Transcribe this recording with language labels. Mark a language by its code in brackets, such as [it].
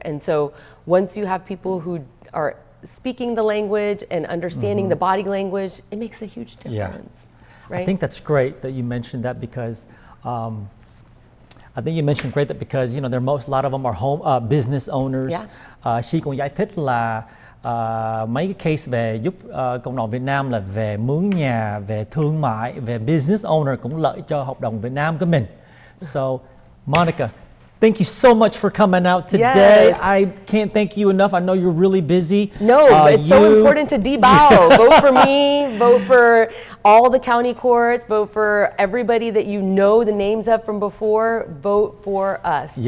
[en] And so once you have people who are speaking the language and understanding the body language, it makes a huge difference. Right? I think that's great that you mentioned that because I think you mentioned great that because you know a lot of them are home business owners. She [vi] cũng giải thích là mấy cái case về giúp cộng đồng Việt Nam là về mướn nhà, về thương mại, về [en] business owner [vi] cũng lợi cho hợp đồng Việt Nam của mình. [en] So, Monica, thank you so much for coming out today. Yes. I can't thank you enough. I know you're really busy. No, it's so important to debao. Vote for me, vote for all the county courts, vote for everybody that you know the names of from before, vote for us.